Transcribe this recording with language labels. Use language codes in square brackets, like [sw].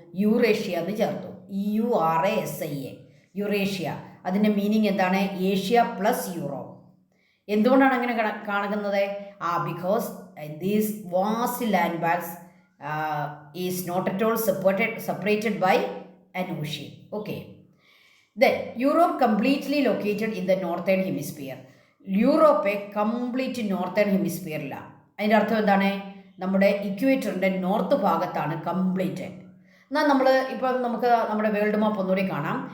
[ml] Eurasia എന്ന് ചേർത്തു. EURASIA, Eurasia. അതിൻ്റെ മീനിങ് എന്താണ്? Asia plus Europe. എന്തുകൊണ്ടാണ് അങ്ങനെ കാണുന്നത്? [en] Because these vast land bags is not at all separated by an ocean. Okay. Then Europe completely located in the northern hemisphere. [ml] Europe complete northern ഹെമിസ്ഫിയറിലാണ്. അതിൻ്റെ അർത്ഥം എന്താണ്? നമ്മുടെ ഇക്വേറ്ററിൻ്റെ north ഭാഗത്താണ് കംപ്ലീറ്റ്. എന്നാൽ നമ്മൾ ഇപ്പം നമുക്ക് നമ്മുടെ വേൾഡ് മാപ്പ് ഒന്നുകൂടി കാണാം.